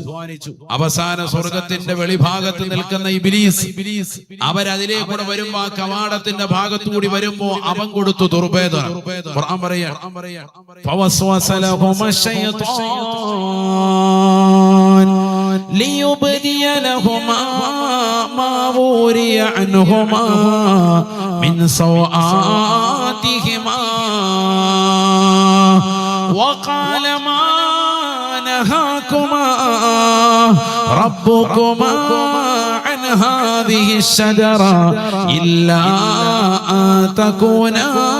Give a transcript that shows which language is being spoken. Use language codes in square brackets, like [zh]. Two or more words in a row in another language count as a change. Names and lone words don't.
[ml] അവസാന സ്വർഗത്തിന്റെ വെളിഭാഗത്ത് നിൽക്കുന്ന ഇബ്ലീസ് അവരതിലേക്കൂടെ വരുമ്പോ, ആ കവാടത്തിന്റെ ഭാഗത്തുകൂടി വരുമ്പോ അവൻ കൊടുത്തു ദുർഭേദനം. ഖുർആൻ പറയാ, [ar] فوسوس لهما الشيطان ليبدي لهما ما وري عنهما من سوآتهما وقال ما نهاكما ربكما عن هذه الشجرة إلا أن تكونا